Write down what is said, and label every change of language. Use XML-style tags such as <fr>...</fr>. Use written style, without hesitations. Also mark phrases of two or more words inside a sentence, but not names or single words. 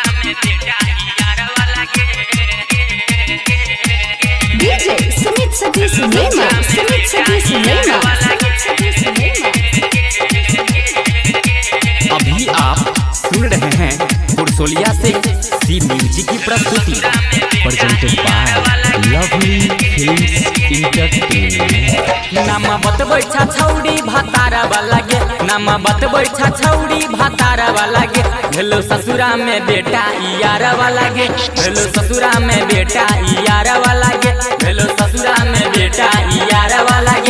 <hi>DJ Sumit Satish Nema, Sumit Satish Nema। अभी आप सुन रहे हैं पुरसोलिया से सी म्यूजिक की प्रस्तुति</hi> <en>presented by</en> <hi>लवली फिल्म्स एंटरटेनमेंट।</hi> <anp>नाम बतबै छा छौड़ी भातारा वाला गे, नाम बतबै छा छौड़ी भातारा वाला गे। हेलो ससुरा में बेटा यार वाला गे, हेलो ससुरा में बेटा यार वाला गे, हेलो ससुरा में बेटा यार वाला गे।</anp>